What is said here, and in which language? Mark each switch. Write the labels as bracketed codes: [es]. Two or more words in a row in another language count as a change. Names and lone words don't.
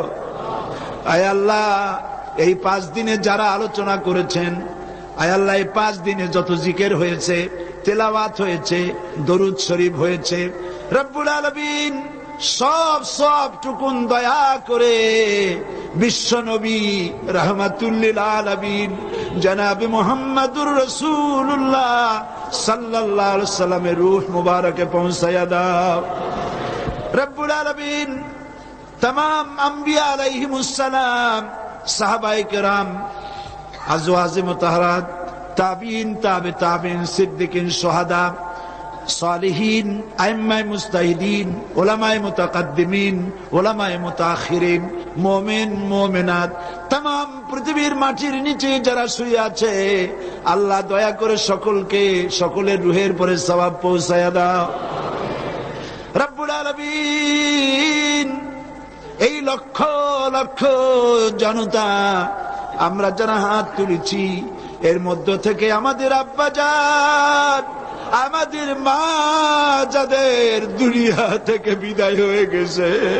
[bn] আয় আল্লাহ, এই 5 দিনে যারা আলোচনা করেছেন, আয় আল্লাহ এই 5 দিনে যত জিকির হয়েছে, তেলাওয়াত হয়েছে, দরুদ শরীফ হয়েছে, রব্বুল আলামিন সব টুকুন দয়া করে বিশ্ব নবী রাহমাতুল্লিল আলামিন জনাবে মুহাম্মদুর রাসূলুল্লাহ সাল্লাল্লাহু আলাইহি ওয়াসাল্লামের রূহ মুবারকে পৌঁছায়া দাও। রব্বুল আলামিন তামাম আম্বিয়া আলাইহিমুস সালাম, সাহাবায়ে কেরাম, আজওয়াজে মুতাহহারাত, তাবেঈন, তাবে তাবেঈন, সিদ্দিকীন, শুহাদা, সালেহীন, আইম্মায়ে মুস্তাহিদীন, উলামায়ে মুতাকাদ্দিমীন, উলামায়ে মুতাখখিরীন, মোমিন মোমিনাত, তামাম পৃথ্বীর মাটির নীচে যারা শুয়ে আছে, আল্লাহ দয়া করে সকলকে সকলের রূহের পরে সওয়াব পৌঁছায়া দাও। রব্বুল আলামিন, এই লক্ষ লক্ষ জনতা আমরা যারা হাত তুলেছি, এর মধ্য থেকে আমাদের আব্বাজান, আমাদের মা যাদের দুনিয়া থেকে বিদায় হয়ে গেছে,